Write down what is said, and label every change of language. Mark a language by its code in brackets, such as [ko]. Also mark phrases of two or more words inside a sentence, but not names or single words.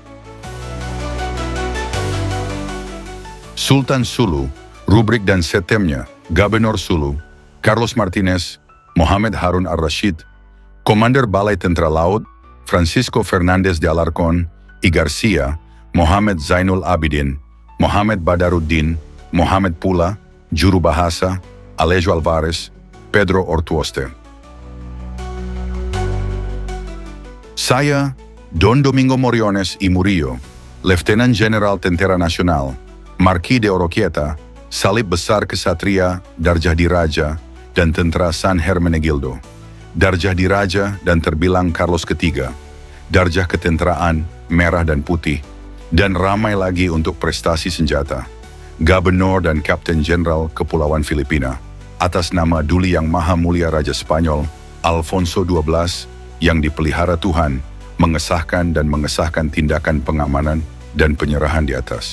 [ms] Sultan Sulu, rubrik dan setemnya, Gubernur Sulu, Carlos Martínez, Muhammad Harun Ar-Rashid, Komander Balai Tentara Laut, Francisco Fernández de Alarcón y García, Muhammad Zainul Abidin, Muhammad Badaruddin, Muhammad Pula, Juru Bahasa, Alejo Alvarez, Pedro Ortuoste. Saya, Don Domingo Moriones y Murillo, [en] Lieutenant General [ms] Tentara Nasional, Marquis de Oroquieta, Salib Besar Kesatria, Darjah Diraja, dan Tentara San Hermenegildo, Darjah Diraja dan terbilang Carlos III, Darjah Ketenteraan, Merah dan Putih, dan ramai lagi untuk prestasi senjata, Gubernur dan Kapten Jenderal Kepulauan Filipina, atas nama Duli Yang Maha Mulia Raja Spanyol, Alfonso XII, yang dipelihara Tuhan, mengesahkan tindakan pengamanan dan penyerahan di atas.